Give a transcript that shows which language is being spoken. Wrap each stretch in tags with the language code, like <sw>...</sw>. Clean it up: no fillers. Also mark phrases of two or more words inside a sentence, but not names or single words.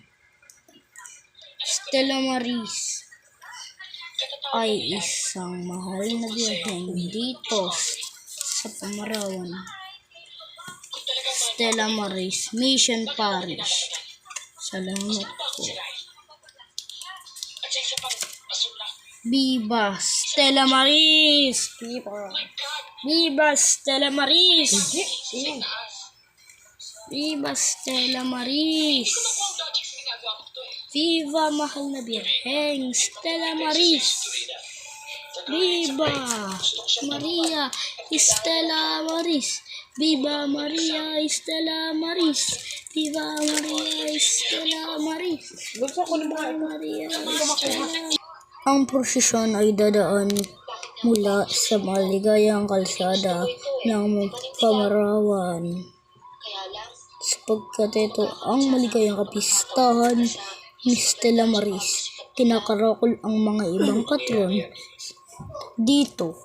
<tl>Stella Maris ay isang mahal na birhen dito sa Pamarawan. Stella Maris Mission Parish. Salamat po. Viva Stella Maris! Viva! Viva Stella Maris! Viva Stella Maris! Viva mahal na Birhen Stella Maris! Viva Maria Stella Maris! Viva Maria Stella Maris! Viva Maria Stella Maris! Viva Maria Stella. Ang prosesyon ay dadaan mula sa maligayang kalsada ng Pamarawan sapagkat ito ang maligayang kapistahan ni Stella Maris kinakarakol ang mga ibang patron dito</tl>